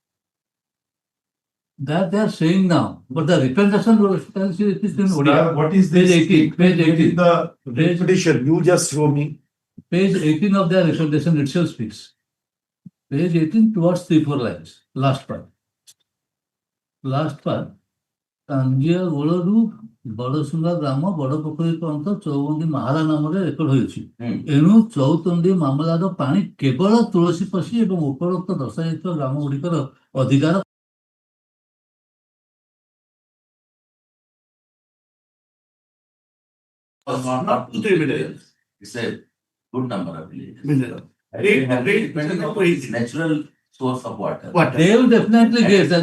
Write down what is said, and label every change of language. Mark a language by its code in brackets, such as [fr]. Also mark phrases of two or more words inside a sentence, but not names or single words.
[en] That they are saying now, but the representation is in Sir, Odia. what is Page this 18, page statement 18. in the Page- petition? You just show me. Page 18 of their representation itself speaks. Page 18 towards 3-4 lines, last part. Last part. [or] କାଞ୍ଜିଆ ଗୋଳରୁ ବଡ଼ସୁଙ୍ଗା ଗ୍ରାମ ବଡ଼ ପୋଖରୀ ପର୍ଯ୍ୟନ୍ତ ଚଉବନ୍ଦୀ ମାହାରା ନାମରେ ରେକର୍ଡ ହୋଇଛି। ଏଣୁ ଚଉତଣ୍ଡି ମାମଲାର ପାଣି କେବଳ ତୁଳସୀ ପଶି ଏବଂ ଉପରୋକ୍ତ ଦର୍ଶାଯାଇଥିବା ଗ୍ରାମ ଗୁଡ଼ିକର ଅଧିକାର [en] Not 2-3 villages. It's a good number of villages. Natural source of water. they will definitely get that.